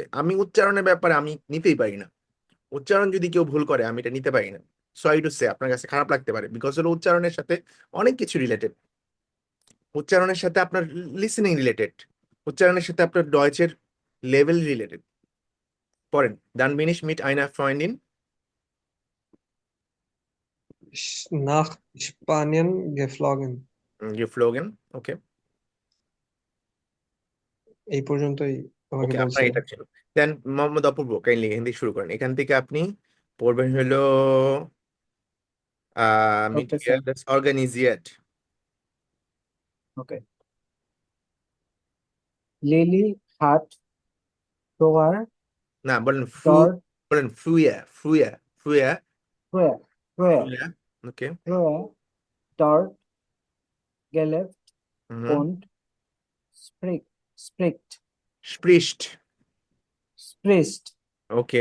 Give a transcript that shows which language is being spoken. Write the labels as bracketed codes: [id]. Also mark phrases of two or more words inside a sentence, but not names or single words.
[bn] আমি উচ্চারণের ব্যাপারে আমি নিতেই পারি না। উচ্চারণ যদি কেউ ভুল করে আমি এটা নিতে পারি না। [en] sorry to say, [bn] আপনার কাছে খারাপ লাগতে পারে, বিকজ হলো উচ্চারণের সাথে অনেক কিছু রিলেটেড। উচ্চারণের সাথে আপনার লিসেনিং রিলেটেড, উচ্চারণের সাথে আপনার ডয়েচের লেভেল রিলেটেড। পড়েন, [de] dann bin ich mit einer Freundin nach Spanien geflogen. geflogen. [bn] ওকে এই পর্যন্তই আমাকে ওকে, আপনার বলছিলেন। এটা ছিল। দেন মোহাম্মদ অপূর্ব, কাইন্ডলি এখান থেকে শুরু করেন। এখান থেকে আপনি পড়বেন হলো mit [en] Okay, [de] ihr [en] sir. [de] das organisiert। Okay. Lily hat früher [bn] না, বলেন [de] dort বলেন früher, früher, früher, früher, früher, früher, ওকে früher dort gelebt হুম und spricht, spricht, spricht [bn] ওকে